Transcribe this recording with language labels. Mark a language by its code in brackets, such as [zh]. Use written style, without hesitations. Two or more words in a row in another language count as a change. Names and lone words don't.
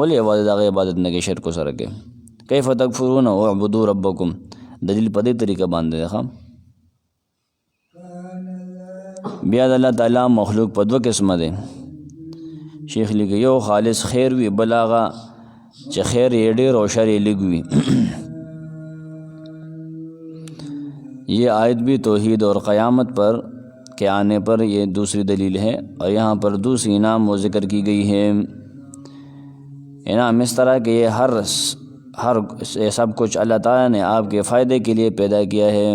[ps] ولې یوازې د هغه عبادت نه کوې، شرک سره کوې؟ [ar] کیف تکفرون اعبدوا ربکم، [ps] دلیل په دې طریقه باندې دی۔ بیا د الله تعالیٰ مخلوق په 2 قسمه دی، شیخ لیکي یو خالص خیر وي، بل هغه چې خیر یې ډېر او شر یې لږ وي۔ [ur] یہ آیت بھی توحید اور قیامت پر کے آنے پر یہ دوسری دلیل ہے، اور یہاں پر دوسری انعام و ذکر کی گئی ہے۔ انعام اس طرح کہ یہ ہر سب کچھ اللہ تعالیٰ نے آپ کے فائدے کے لیے پیدا کیا ہے۔